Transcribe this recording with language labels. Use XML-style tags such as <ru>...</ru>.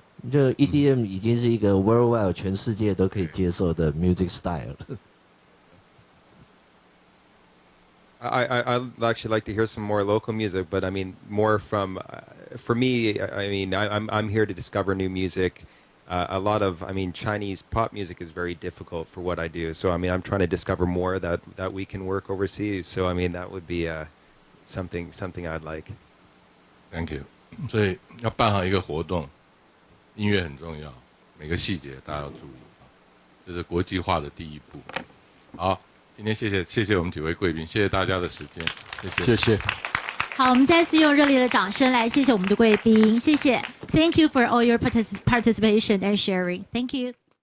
<zh>就 EDM 已经是一个</zh> <en>worldwide</en> <zh>全世界都可以接受的</zh> <en>music style。 I'd actually like to hear some more local music, but I mean more from, for me, I mean I'm here to discover new music. A lot of, I mean, Chinese pop music is very difficult for what I do. So I mean, I'm trying to discover more that we can work overseas. So I mean, that would be something I'd like. Thank you。</en> <zh>所以要办好一个活动，音乐很重要，每个细节大家要注意啊，这是国际化的第一步。好。今天谢谢我们几位贵宾，谢谢大家的时间，谢谢。好，我们再次用热烈的掌声来谢谢我们的贵宾，谢谢。</zh> <en>Thank you for all your participation and sharing. Thank you.</en>